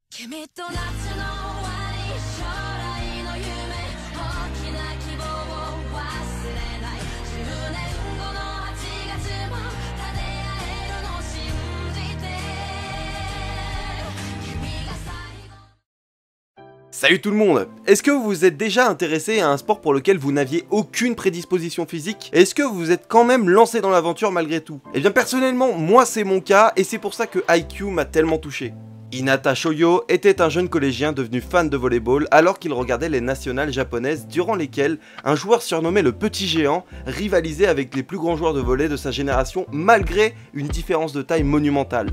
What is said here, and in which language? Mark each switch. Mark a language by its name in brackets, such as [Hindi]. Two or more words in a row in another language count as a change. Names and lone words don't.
[Japanese] 君と夏の終わり将来の夢大きな希望を忘れない10年後の8月も立て合えるの信じて君が最後。 [French] Salut tout le monde! Est-ce que vous vous êtes déjà intéressé à un sport pour lequel vous n'aviez aucune prédisposition physique? Est-ce que vous vous êtes quand même lancé dans l'aventure malgré tout? Eh bien personnellement, moi c'est mon cas et c'est pour ça que Haikyuu m'a tellement touché. Hinata Shoyo était un jeune collégien devenu fan de volleyball alors qu'il regardait les nationales japonaises durant lesquelles un joueur surnommé le Petit Géant rivalisait avec les plus grands joueurs de volley de sa génération malgré une différence de taille monumentale.